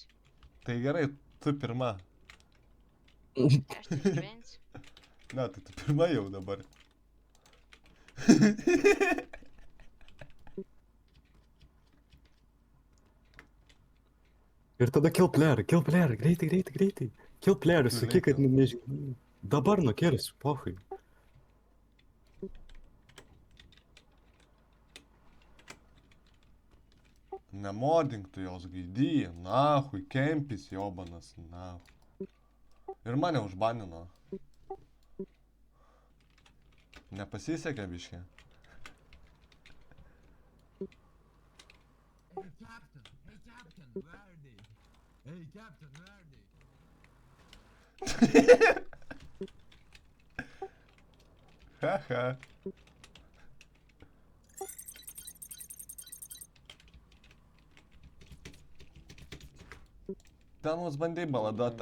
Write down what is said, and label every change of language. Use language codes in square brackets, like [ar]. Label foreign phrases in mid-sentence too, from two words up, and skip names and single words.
[lt] Tai gerai, tu pirma. Aš tai išgyvensiu. Ne, tai tu pirma jau dabar. Ir tada [en] kill player, [lt] greitai. [en] Kill player, [lt] sakyk, kad nežinau. Dabar nukėlėsiu, pohui. Nemodink tu jos gaidy, nahui, kempis [ru] jobanas, nahui. [lt] Ir mane užbanino. Nepasisekė biškė. [en] Hey Captain, where are they? Haha. [lt] Ten mus bandai baladot,